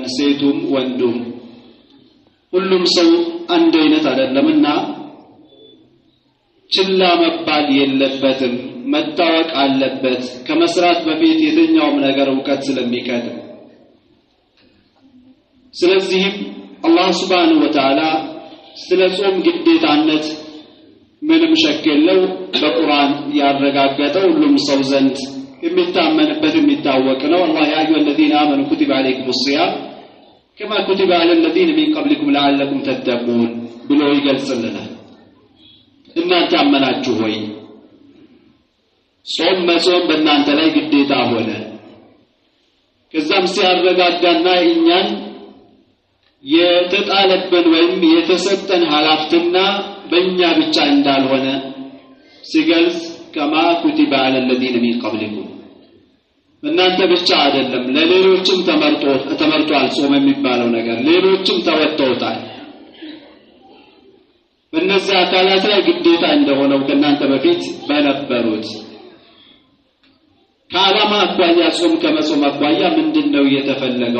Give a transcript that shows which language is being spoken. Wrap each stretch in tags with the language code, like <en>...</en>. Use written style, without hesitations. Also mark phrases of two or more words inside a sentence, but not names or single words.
<am>ሴቱም ወንዱም ሁሉም ሰው አንድ አይነት አይደለምና ችላ መባል የለበትም፣ መታወቅ አለበት። ከመስራት በፊት የትኛውም ነገር ዕውቀት ስለሚቀድም ስለዚህም አላህ</am> <ar>سبحانه وتعالى</ar> <am>ስለ ጾም ግዴታነት ምንም ሸክ የለው በቁርአን ያረጋገጠው ሁሉም ሰው ዘንድ የሚታመንበት የሚታወቅ ነው። አላህ</am> <ar>يا أيها الذين آمنوا كتب عليكم الصيام كما كتب على الذين من قبلكم لعلكم تتقون</ar> <am>ብሎ ይገልጽልናል። እናንተ አመናችሁ ሆይ ጾም መጾም በእናንተ ላይ ግዴታ ሆነ። ከዛም ሲያረጋጋና እኛን የተጣለብን ወይም የተሰጠን ኃላፊነትና በእኛ ብቻ እንዳልሆነ ሲገልጽ</am> <ar>كما كتب</ar> <am>አለ</am> <ar>الذين من قبلكم</ar> <am>እናንተ ብቻ አይደለም ለሌሎችም ተመርጧል። ጾም የሚባለው ነገር ሌሎችም ተወጥተውታል። በእነዚህ አካላት ላይ ግዴታ እንደሆነው ከእናንተ በፊት በነበሩት ከዓላማ አኳያ ጾም ከመጾም አኳያ ምንድነው የተፈለገው?</am>